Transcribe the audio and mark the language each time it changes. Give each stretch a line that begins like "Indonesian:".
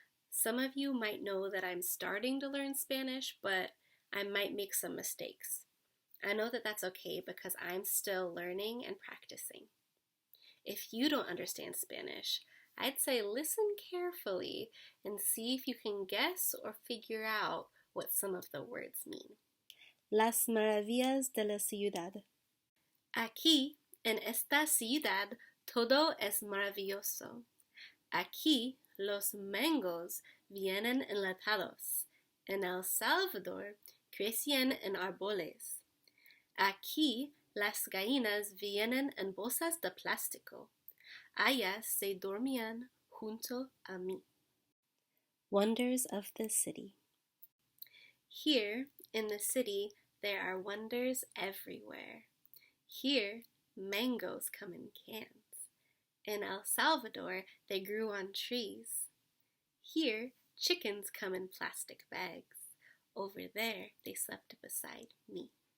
English: Some of you might know that I'm starting to learn Spanish, but I might make some mistakes. I know that that's okay because I'm still learning and practicing. If you don't understand Spanish, I'd say listen carefully and see if you can guess or figure out what some of the words mean.
Spanish: Las maravillas de la ciudad. Aquí, en esta ciudad, todo es maravilloso. Aquí los mangos vienen enlatados. En El Salvador crecen en árboles. Aquí las gallinas vienen en bolsas de plástico. Allá se dormían junto a mí.
English: Wonders of the city. Here, in the city, there are wonders everywhere. Here, mangoes come in cans. In El Salvador, they grew on trees. Here, chickens come in plastic bags. Over there, they slept beside me.